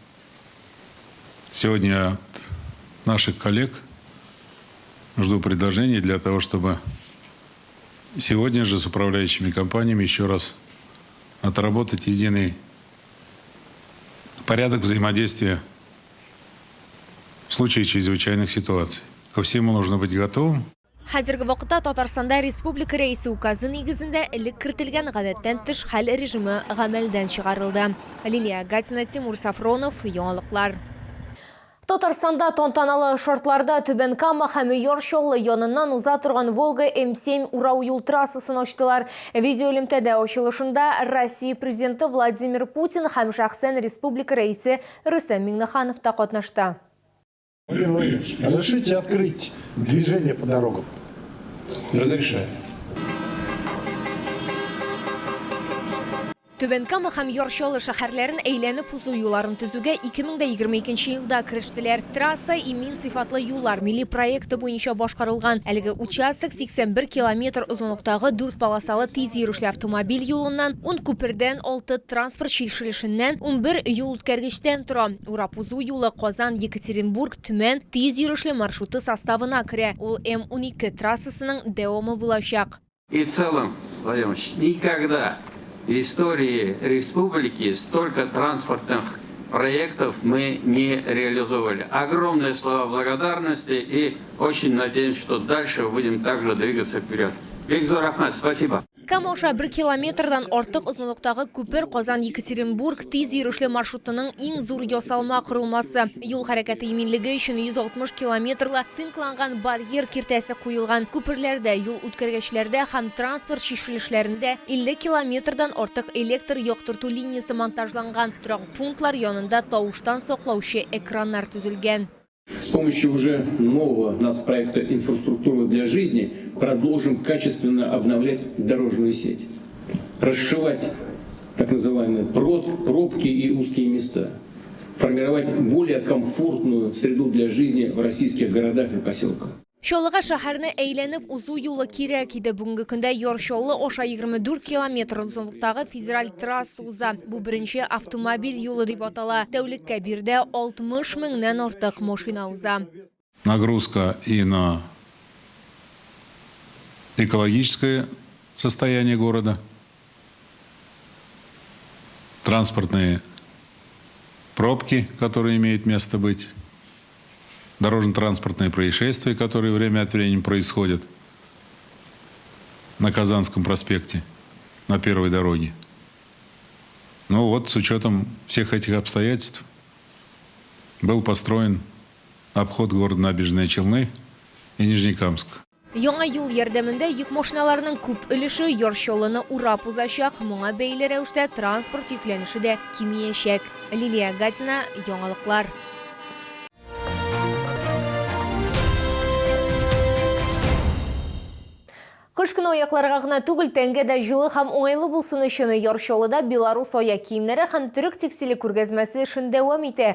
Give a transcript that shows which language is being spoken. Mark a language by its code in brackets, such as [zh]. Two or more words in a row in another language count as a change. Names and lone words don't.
[ru] Сегодня от наших коллег жду предложений для того, чтобы сегодня же с управляющими компаниями еще раз отработать единый порядок взаимодействия в случае чрезвычайных ситуаций. Ко всему нужно быть готовым. [tt] Хәзерге вакытта Татарстанда республика рәисе указы нигезендә элек кертелгән гадәттән тыш хәл режимы гамәлдән чыгарылды. Лилия Гатина, Тимур Сафронов, яңалыклар. Татарстанда тантаналы шартларда Түбән Кама һәм Яршаулы яныннан уза торган Волга М7 урау юл трассасын ачтылар. Видеоэлемтәдә ачылышында Россия президенты Владимир Путин һәм шәхсән республика рәисе Рөстәм Миңнеханов та катнашты. [ru] Разрешите открыть движение по дорогам? Разрешаю. [tt] Түбән Кама һәм Яршаулы шәһәрләрен әйләнеп узу юлларын төзүгә 2022 елда керештеләр. Трасса имин сыйфатлы юллар милли проекты буенча башкарылган. Әлеге участок 81 километр узынлыктагы 4 полосалы тиз йөрүшле автомобиль юлыннан, 10 күпердән, 6 транспорт чишелешеннән, 11 юл үткәргечтән тора. Урап узу юлы Казан, Екатеринбург, Төмән тиз йөрүшле маршруты составына керә. Ул М12 трассасының дәвамы булачак. [ru] И в целом, Владимир Ильич, никогда в истории республики столько транспортных проектов мы не реализовали. Огромные слова благодарности и очень надеемся, что дальше будем также двигаться вперед. Бекзор Ахмад, спасибо. [tt] Камоша 1 километрдан артык озынлыктагы күпер Казан-Екатеринбург тиз йөрүшле маршрутының иң зур ясалма корылмасы. Юл хәрәкәте иминлеге өчен 160 километрлы цинкланган барьер киртәсе куелган. Күперләрдә, юл үткәргечләрдә һәм транспорт чишелешләрендә 50 километрдан артык электр яктырту линиясе монтажланган. Торак пунктлар янында тавыштан саклаучы экраннар төзелгән. [ru] С помощью уже нового нацпроекта «Инфраструктура для жизни» продолжим качественно обновлять дорожную сеть, расшивать так называемые пробки и узкие места, формировать более комфортную среду для жизни в российских городах и поселках. [tt] Шаулыга шәһәрне әйләнеп узу юлы кирәк иде. Бүгенге көндә Яршаулы аша 24 километр озынлыктагы федераль трасса уза. Бу беренче автомобиль юлы дип атала. Тәүлеккә бирдә 60 меңнән артык машина уза. [ru] Нагрузка и на экологическое состояние города, транспортные пробки, которые имеют место быть, дорожно-транспортные происшествия, которые время от времени происходят. на Казанском проспекте, на первой дороге. Но вот с учетом всех этих обстоятельств был построен обход города Набережные Челны и Нижнекамск. [tt] Яңа юл ярдәмендә йөк машиналарының күп өлеше яр чалыны урап узачак, моңа бәйле рәвештә транспорт йөкләнеше дә кимиячәк. Лилия Гатина, яңалыклар. Кыш көне аякларга гына түгел, тәнгә дә җылы һәм уңайлы булсын өчен яр чалыда Беларусь аяк киемнәре һәм төрек текстиле күргәзмәсе эшен дәвам итә.